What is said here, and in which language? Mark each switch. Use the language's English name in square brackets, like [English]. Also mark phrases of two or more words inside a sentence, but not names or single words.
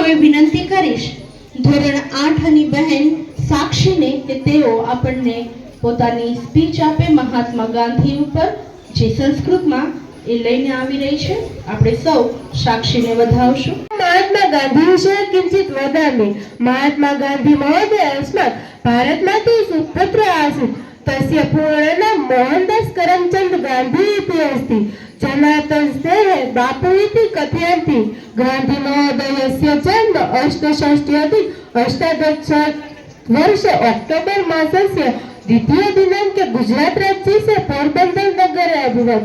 [Gujarati] હવે વિનંતી કરીશ ધોરણ 8 ની બહેન સાક્ષીને કે તેઓ આપણને પોતાની સ્પીચ આપે મહાત્મા ગાંધી ઉપર, જે સંસ્કૃતમાં એ લઈને આવી રહી છે। આપણે સૌ સાક્ષીને વધાવશું। [Sanskrit] महात्मा गांधी विषये किंचित वदामि। महात्मा गांधी महोदय अस्मात् भारतमातु सुपुत्र आसीत्। तस्य पूर्णनाम मोहनदास करमचंद गांधी इति अस्ति। जनार्दन स्नेहे बापू इति कथयन्ति। गांधी महोदयस्य जन्म 68 वर्ष अक्टोबर मासस्य द्वितीय दिनांके गुजरात राज्यस्य पोरबंदर नगरे अभवत्।